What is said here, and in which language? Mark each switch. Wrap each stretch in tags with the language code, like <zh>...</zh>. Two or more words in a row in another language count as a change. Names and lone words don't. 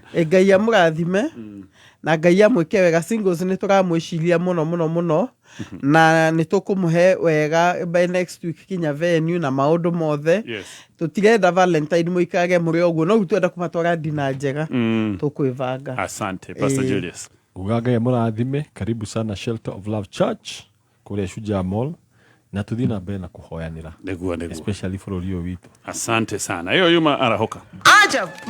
<ki>Ngai amurathime na Ngai amwike wega singles ni turamwiciria muno na ni tukumuhe wega</ki> <en>by next week</en> <ki>kinya venue na maundu mothe tutirenda Valentine muikage muri oguo no twenda kumatwara dina njega tukwivanga</ki> <sw>asante pastor Julius</sw> <ki>Ngai amurathime</ki> <sw>karibu sana Shelter of Love Church kule Shujaa Mall</sw> <ki>na tuthi na mbere na kuhoyanira neguo</ki> <en>especially for</en> <ki>uyu witu</ki> <sw>asante sana hiyo</sw> <ki>yuma arahoka aja</ki>